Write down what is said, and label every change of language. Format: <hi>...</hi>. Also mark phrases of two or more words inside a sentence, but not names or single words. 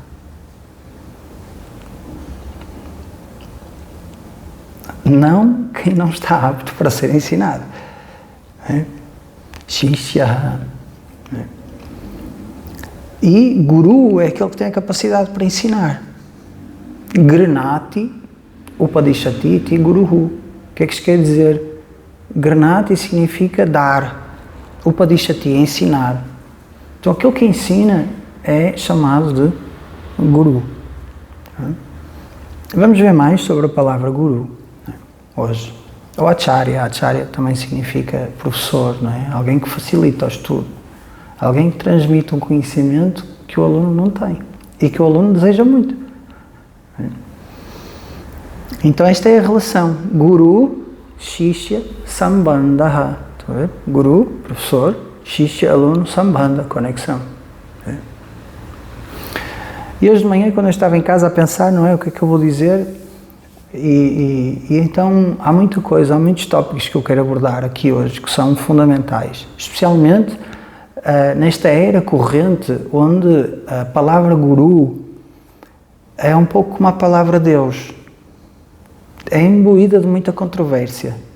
<pt>Não quem não está apto para ser ensinado. É? Shishya. É? E guru é aquele que tem a capacidade para ensinar.</pt> <sa>गृणाति उपदिशति गुरुः.</sa> <pt>O que é que isto quer dizer? Granati significa dar. Upadishati, ensinar. Então aquele que ensina é chamado de guru. É? Vamos ver mais sobre a palavra guru hoje. Ou acharya. Acharya também significa professor, não é? Alguém que facilita o estudo. Alguém que transmite um conhecimento que o aluno não tem e que o aluno deseja muito. Então esta é a relação.</pt> <sa>गुरु शिष्य सम्बन्ध.</sa> <pt>Estão a ver? Guru, professor, shishya, aluno, sambandha, conexão. E hoje de manhã, quando eu estava em casa a pensar, não é? O que é que eu vou dizer? E então há muita coisa, há muitos tópicos que eu quero abordar aqui hoje que são fundamentais, especialmente nesta era corrente onde a palavra guru é um pouco como a palavra Deus, é imbuída de muita controvérsia.</pt>